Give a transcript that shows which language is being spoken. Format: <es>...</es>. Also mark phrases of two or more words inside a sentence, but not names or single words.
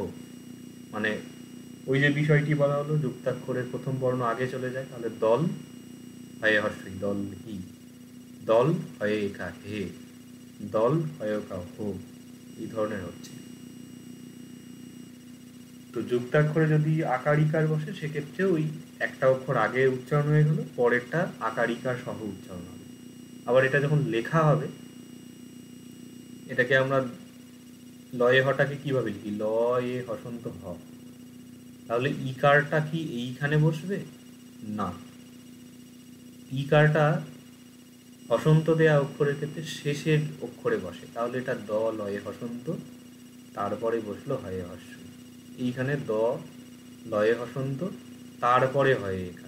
<bn>মানে ওই যে বিষয়টি বলা হলো যুক্তাক্ষরের প্রথম বর্ণ আগে চলে যায়, তাহলে দল হয়ে হস্যই দল হি, দল হয়ে একা হে, দল হয়ে ওকা হো, এই ধরনের হচ্ছে। তো তো যুক্তাক্ষরে যদি আকার ইকার বসে সেক্ষেত্রে ওই একটা অক্ষর আগে উচ্চারণ হয়ে গেল, পরেরটা আকার ইকার সহ উচ্চারণ হবে। আবার এটা যখন লেখা হবে, এটাকে আমরা লয়ে হটাকে কিভাবে লিখি? ল এ হসন্ত হ। তাহলে ইকারটা কি এইখানে বসবে? না, ইকারটা হসন্ত দেয়া অক্ষরের ক্ষেত্রে শেষের অক্ষরে বসে। তাহলে এটা দ লয়ে হসন্ত, তারপরে বসলো হয়ে হস্য। এইখানে দ লয়ে হসন্ত, তারপরে হয়ে এখান।</bn>